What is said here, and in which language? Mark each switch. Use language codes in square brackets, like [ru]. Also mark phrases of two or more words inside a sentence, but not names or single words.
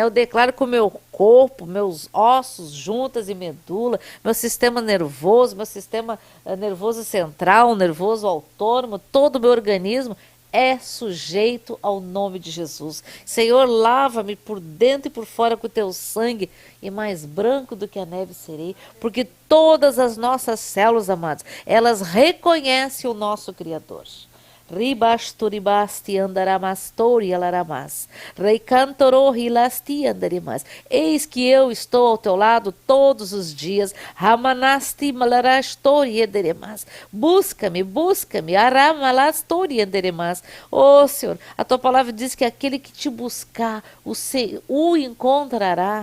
[pt] Eu declaro que o meu corpo, meus ossos, juntas e medula, meu sistema nervoso, meu sistema nervoso central, nervoso autônomo, todo o meu organismo é sujeito ao nome de Jesus. Senhor, lava-me por dentro e por fora com o teu sangue, e mais branco do que a neve serei, porque todas as nossas células, amados, elas reconhecem o nosso Criador. Ribasturibasti andaramastori alaramas. Reicantoro hilasti andarimas. Eis que eu estou ao teu lado todos os dias. Ramanasti malarastori enderemas. Busca-me, busca-me. Aramalastori enderemas. Ó Senhor, a tua palavra diz que aquele que te buscar, o encontrará.